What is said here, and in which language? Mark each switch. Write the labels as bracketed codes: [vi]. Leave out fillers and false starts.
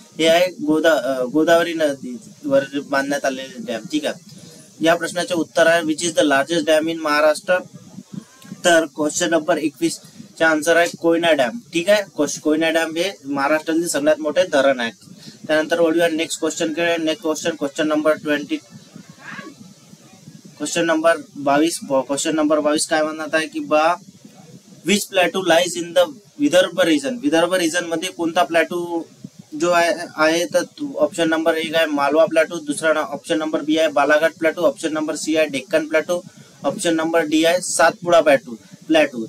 [mr] हे आहे गोदावरी नदीवर बांधण्यात आलेले डॅम. ठीक आहे. या प्रश्नाचे उत्तर आहे [en] Which is the largest dam in Maharashtra? [mr] तर क्वेश्चन नंबर 21 चा आन्सर आहे कोयना डॅम. ठीक आहे, कोयना डॅम हे महाराष्ट्रातील सगळ्यात मोठे धरण आहे. त्यानंतर वळूया नेक्स्ट क्वेश्चन कडे. Next question number 20, question number 22. Question number 22 काय म्हणत आहे की बा [en] Which plateau lies in the Vidarbha region. [mr] Vidarbha region मध्ये कोणता प्लॅटू जो आहे तर ऑप्शन नंबर 1 आहे मालवा प्लॅटू, दुसरा ऑप्शन नंबर बी आहे Balaghat plateau, option number C आहे Deccan plateau, option number D आहे सातपुडा प्लॅटू.